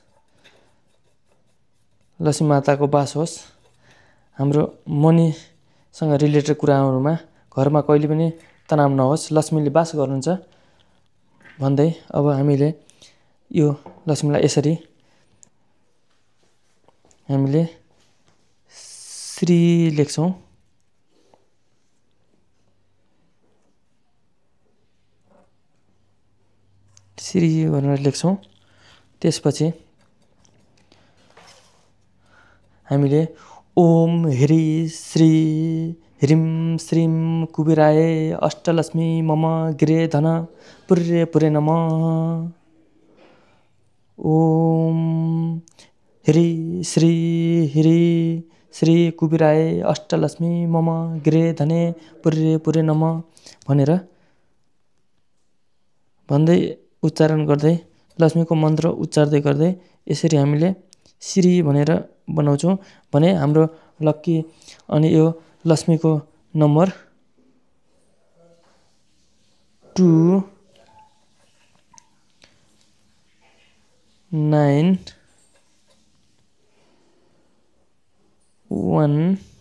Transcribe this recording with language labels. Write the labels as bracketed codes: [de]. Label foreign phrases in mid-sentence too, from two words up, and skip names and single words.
[ne] लक्ष्मी माताको बास होस्, हाम्रो मनीसँग रिलेटेड कुराहरूमा घरमा कहिले पनि तनाव नहोस्, लक्ष्मीले बास गर्नुहुन्छ भन्दै अब हामीले यो लक्ष्मीलाई यसरी हामीले श्री लेख्छौँ। श्री भनेर लेख्छौँ। [sa] त्यसपछि हामीले ओम ह्री श्री ह्रीं श्रीं कुबेराय अष्टलक्ष्मी मम गृहे धन पुर्रे पुरे नमः। ओम ह्री श्री कुबेराय अष्टलक्ष्मी मम गृहे धने पुर्रे पुरे नमः भनेर [ne] भन्दै उच्चारण गर्दै लक्ष्मीको मन्त्र उच्चार्दै गर्दै यसरी हामीले श्री भनेर बनाउँछौँ भने हाम्रो लक्की अनि यो लक्ष्मीको नम्बर 2 9 1